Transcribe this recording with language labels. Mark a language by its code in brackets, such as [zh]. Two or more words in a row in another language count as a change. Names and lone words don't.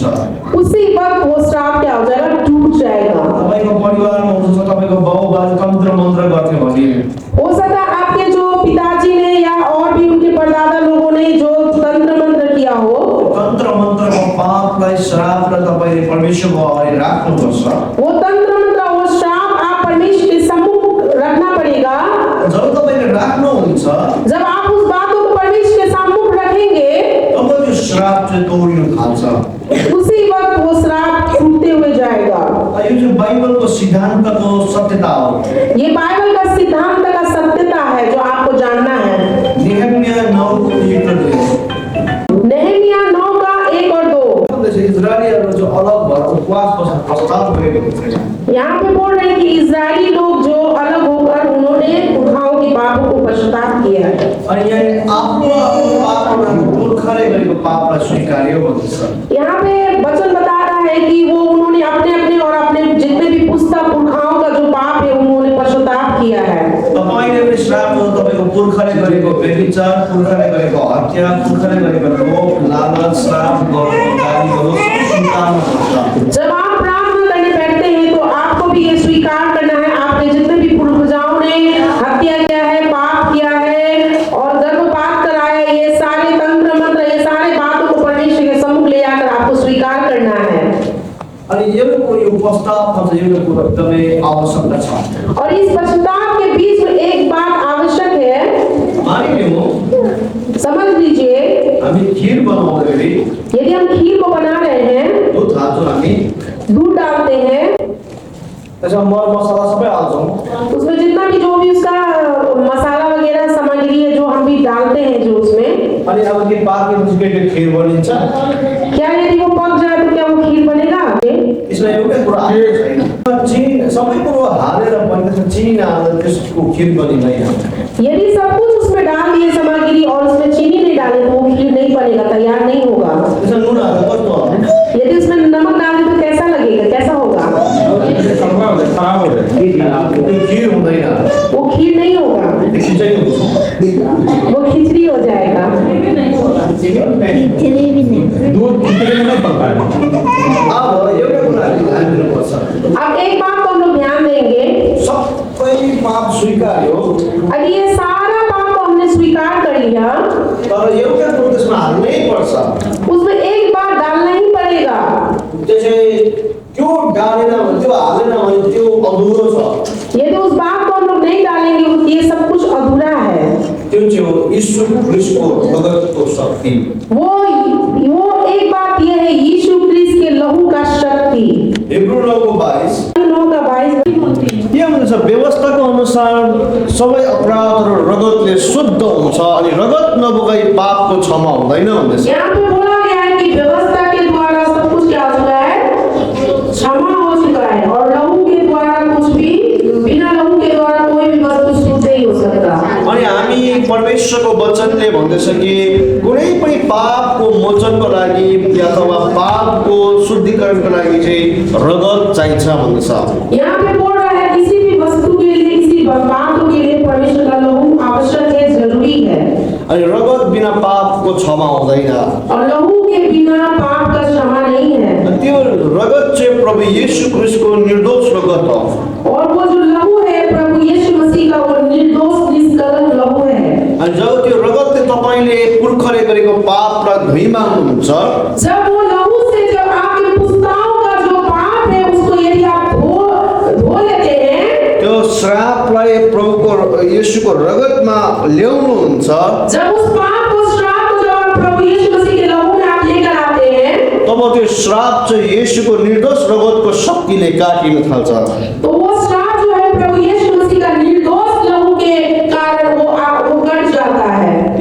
[hi] उसी वक्त वो श्राप क्या हो जाएगा, टूट जाएगा। [ne] तपाईको परिवारमा हुनुहुन्छ तपाईको बाउ बाजे तन्त्र मन्त्र गर्थ्यो भने, [hi] हो सकता है आपके जो पिताजी ने या और भी उनके परदादा लोगों ने जो तंत्र मंत्र किया हो, [ne] तन्त्र मन्त्रको पापलाई श्रापलाई तपाईले परमेश्वरको अगाडि राख्नुपर्छ। [hi] वो तंत्र मंत्र वो श्राप आप परमेश्वर के सम्मुख रखना पड़ेगा। [ne] जब तपाईले राख्नुहुन्छ [hi] जब आप उस बातों को परमेश्वर के सम्मुख रखेंगे, [ne] तब त्यो श्राप चाहिँ तोडिनु थाल्छ। [hi] उसी वक्त वो श्राप टूटते हुए जाएगा। [ne] यो चाहिँ बाइबलको सिद्धान्तको सत्यता हो। [hi] ये बाइबल का सिद्धांत का सत्यता है जो आपको जानना है। नेहमिया 9:1-2 नेहमिया 9 का 1 और 2 [ne] इजरायलीहरू जो अलग भएर उपवास बस्न प्रस्ताव गरेको थिए। [hi] यहाँ पे बोल रहे हैं कि इजरायली लोग जो अलग होकर उन्होंने पुरखाओं के पापों को पश्चाताप किया है। [ne] अनि यहाँ आफ्नो आफ्नो पापहरू पुर्खाले गरेको पापलाई स्वीकार्यो भन्छ। [hi] यहाँ पे वचन बता रहा है कि वो उन्होंने अपने अपने और अपने जितने भी पुरखाओं का जो पाप है उन्होंने पश्चाताप किया है। [ne] तपाईले पनि श्राप हो, तपाईको पुर्खाले गरेको व्यभिचार, पुर्खाले गरेको हत्या, पुर्खाले गरेको लोभ लालच श्राप गर्नु गाली गर्नु स्वीकार्नुपर्छ। [hi] जब आप प्रार्थना करने बैठते हैं तो आपको भी ये स्वीकार करना है आपने जितने भी पूर्वजाओं ने हत्या किया है, पाप किया है और गर्भपात कराया, ये सारे तंत्र मंत्र ये सारे बातों को परमेश्वर के सम्मुख ले जाकर आपको स्वीकार करना है। [ne] अनि यो प्रस्तावमा चाहिँ यो कुरा एकदमै आवश्यकता छ। [hi] और इस पश्चाताप के बीच में एक बात आवश्यक है। [ne] मानिलिउँ [hi] समझ लीजिए, [ne] हामी खीर बनाउँदाखेरि [hi] यदि हम खीर को बना रहे हैं, [ne] दुध हाल्छौँ, हामी [hi] दूध डालते हैं, [ne] त्यसमा मर मसला सबै हाल्छौँ। [hi] उसमें जितना भी जो भी उसका मसाला वगैरह सामग्री है जो हम भी डालते हैं जो उसमें, [ne] अनि अब के पाकेपछि के खीर बनिन्छ। [hi] क्या यदि वो पक जाए तो क्या वो खीर बनेगा? [ne] यसमा एउटै कुरा हालेको छैन। चिनी सबै कुरो हालेर बनिन्छ, चिनी नहालेर त्यसको खीर बनिँदैन। [hi] यदि सब कुछ उसमें डाल दिए सामग्री और उसमें चीनी नहीं डाले तो वो खीर नहीं बनेगा, तैयार नहीं होगा। [ne] त्यसमा नुन हालेर कस्तो हो? [hi] यदि उसमें नमक डाले तो कैसा लगेगा, कैसा होगा? [ne] त्यो खीर हुँदैन, [hi] वो खीर नहीं होगा, [ne] त्यो खिचडी हुन्छ। [hi] वो खिचड़ी हो जाएगा। दूध खिचड़ी में पका है। [ne] अब एउटा कुरा ध्यान दिनुपर्छ, [hi] अब एक बात को हम लोग ध्यान देंगे, [ne] सबै पाप स्वीकार्यो, [hi] अब ये सारा पाप को हमने स्वीकार कर लिया, [ne] तर एउटा कुरो त्यसमा हाल्नै पर्छ। [hi] उसमें एक बात डालना ही पड़ेगा। [ne] त्यसै त्यो डालेन भने, त्यो हालेन भने त्यो अधुरो छ। [hi] यदि उस बात को हम लोग नहीं डालेंगे ये सब कुछ अधूरा है। [ne] त्यो चाहिँ हो यीशु ख्रीष्टको रगतको शक्ति। [hi] वो एक बात ये है, यीशु क्रिस्ट के लहू का शक्ति। हिब्रू 9:22 9:22 [ne] के भन्छ, व्यवस्थाको अनुसार सबै अपराधहरू रगतले शुद्ध हुन्छ अनि रगत नबोकाई पापको क्षमा हुँदैन भन्दैछ। [hi] यहाँ पे बोला गया है कि व्यवस्था के द्वारा सब कुछ क्या हो चुका है, क्षमा हो चुका है, और लहू के द्वारा कुछ भी, बिना लहू के द्वारा कोई भी वस्तु शुद्ध नहीं हो सकता। [ne] अनि हामी परमेश्वरको वचनले भन्दैछ कि कुनै पनि पापको मोचनको लागि अथवा पापको शुद्धिकरणको लागि चाहिँ रगत चाहिन्छ भन्दैछ। [hi] यहाँ पे बोल रहा है किसी भी वस्तु के लिए, किसी बातों के लिए परमेश्वर का लहू आवश्यक है, जरूरी है। [ne] अनि रगत बिना पापको क्षमा हुँदैन। [hi] और लहू के बिना पाप का क्षमा नहीं है। [ne] त्यो रगत चाहिँ प्रभु येशू ख्रीष्टको निर्दोष रगत हो। [hi] और वो जो लहू है प्रभु यीशु मसीह का, वो निर्दोष निष्कलंक लहू है। [ne] अनि जब त्यो रगतले तपाईँले पुर्खले गरेको पापलाई धुइमाग्नुहुन्छ, [hi] जब वो लहू से जब आपके पुस्ताओं का जो पाप है उसको यदि आप धो लेते हैं, [ne] त्यो श्रापलाई प्रभुको येशूको रगतमा ल्याउनुहुन्छ, [hi] जब उस पाप को, श्राप को जब आप प्रभु यीशु मसीह के लहू में आप लेकर आते हैं, [ne] तब त्यो श्राप चाहिँ येशूको निर्दोष रगतको शक्तिले काटिन थाल्छ। [hi] तो वो श्राप जो है प्रभु यीशु मसीह का निर्दोष लहू के कारण वो कट जाता है।